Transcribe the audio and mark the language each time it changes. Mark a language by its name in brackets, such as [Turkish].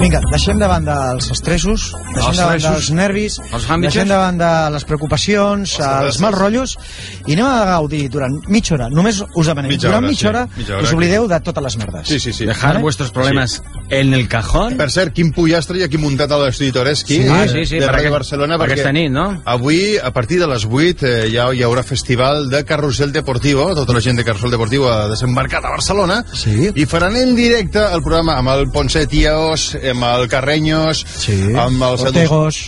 [Catalan] deixem de banda els estressos, deixem de banda els nervis, deixem de banda les preocupacions, els mals rotllos, i anem a gaudir durant mitja hora, només us demanem, durant mitja hora, que us oblideu de totes les merdes. Sí, sí, sí. [Spanish] Dejar vuestros problemes en el cajón. [Catalan] Per cert, quin pollastre hi ha aquí muntat a l'estudi Toreschi, de Ràdio Barcelona, perquè aquesta nit, no? Avui, a partir de les 8, ja hi haurà festival de Carrusel Deportivo, tota la gent de Carrusel Deportivo ha desembarcat a Barcelona, i faran en directe el programa amb el Ponsetíos, amb el Carreños, amb els Ortegos,